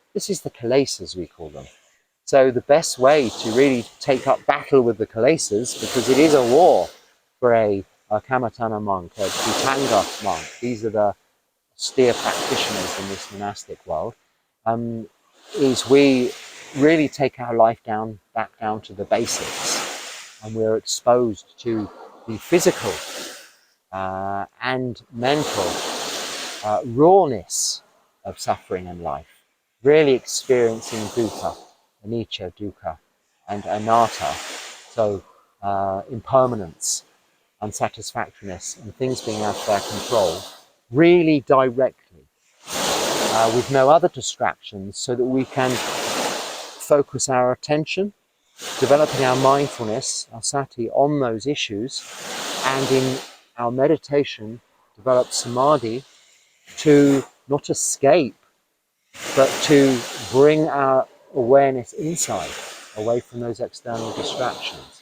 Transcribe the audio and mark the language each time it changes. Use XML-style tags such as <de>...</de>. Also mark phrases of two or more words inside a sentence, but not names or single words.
<en>This is the kilesas, we call them. So the best way to really take up battle with the kilesas, because it is a war for a Kamatana monk, a Bhutanga monk, these are the austere practitioners in this monastic world, is we really take our life back down to the basics, and we're exposed to the physical and mental rawness of suffering and life, really experiencing</en> <pi>dukkha, anicca, dukkha,</pi> <en>and anatta, so impermanence, unsatisfactoriness, and things being out of our control, really directly, with no other distractions, so that we can focus our attention, developing our mindfulness, our sati, on those issues, and in our meditation, develop samadhi to not escape, but to bring our awareness inside, away from those external distractions.</en>